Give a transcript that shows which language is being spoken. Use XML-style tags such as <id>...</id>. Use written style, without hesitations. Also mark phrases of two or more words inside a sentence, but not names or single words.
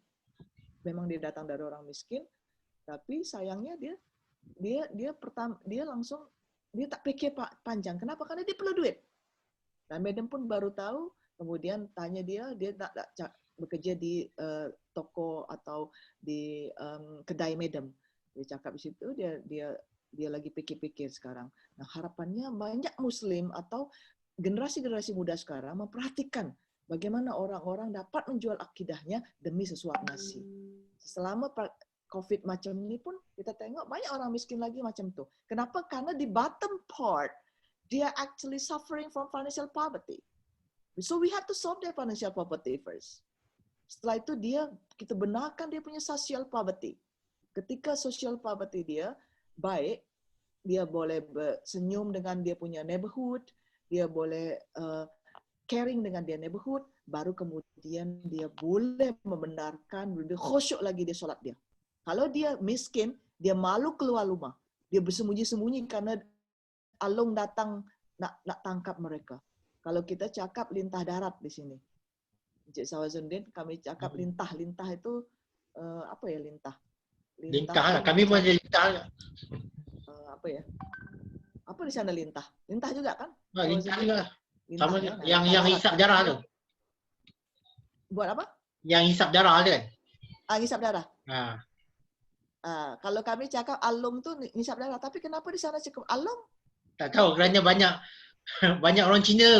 <ms>Memang dia datang dari orang miskin, tapi sayangnya dia langsung dia tak fikir panjang. Kenapa? Karena dia perlu duit. Dan Madam pun baru tahu, kemudian tanya dia tak bekerja di toko atau di kedai Madam. Dia cakap di situ dia lagi pikir-pikir sekarang. Nah, harapannya banyak Muslim atau generasi-generasi muda sekarang memperhatikan bagaimana orang-orang dapat menjual akidahnya demi sesuap nasi. Selama COVID macam ini pun kita tengok banyak orang miskin lagi macam tu. Kenapa? Karena di</ms> <en>bottom part,</en> <ms>dia</ms> <en>actually suffering from financial poverty. So we have to solve their financial poverty first.</en> <ms>Setelah itu kita benarkan dia punya</ms> <en>social poverty.</en> <ms>Ketika</ms> <en>social poverty</en> <ms>dia baik, dia boleh senyum dengan dia punya neighborhood, dia boleh caring dengan dia neighborhood, baru kemudian dia boleh membenarkan, lebih khusyuk lagi dia solat dia. Kalau dia miskin, dia malu keluar rumah. Dia bersembunyi-sembunyi karena alung datang nak tangkap mereka. Kalau kita cakap lintah darat di sini. Encik Sawazuddin, kami cakap lintah. Lintah itu apa ya lintah? Lintah lah. Kami pun ada lintah lah. Apa ya? Apa di sana lintah? Lintah juga kan? Lintah juga lah. Sama Ya? yang hisap darah tu. Buat apa? Yang hisap darah tu kan? Hisap darah. Kalau kami cakap alung tu nisab darah, tapi kenapa di sana cukup alung? Tak tahu kerana banyak banyak orang Cina.</ms>